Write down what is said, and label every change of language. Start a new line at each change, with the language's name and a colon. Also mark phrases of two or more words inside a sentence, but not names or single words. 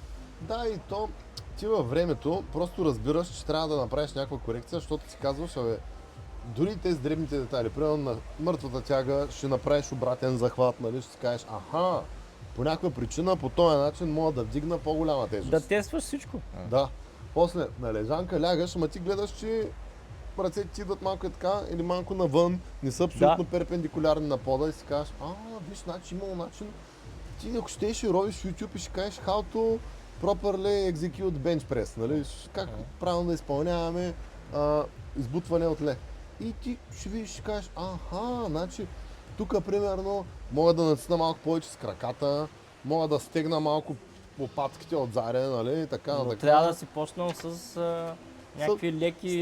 Bulgarian: Да, и то ти във времето просто разбираш, че трябва да направиш някаква корекция, защото си казваш, дори тези дребните детайли, примерно на мъртвата тяга ще направиш обратен захват, нали, ще си кажеш, по някаква причина, по този начин мога да вдигна по-голяма тежест. Да тестваш всичко. Да. После на лежанка лягаш, ама ти гледаш, че ръцете ти идват малко така или малко навън, не са абсолютно перпендикулярни на пода и си кажеш, виж, значи имало начин. Ти ако щеш и ровиш в YouTube и ще кажеш
English: how to properly execute bench press,
Bulgarian: нали? Как правилно да изпълняваме избутване от ле. И ти ще видиш, ще кажеш, значи тук примерно мога да натисна малко повече с краката, мога да стегна малко лопатките отзаре, нали? Така. Но трябва да си почнал с някакви леки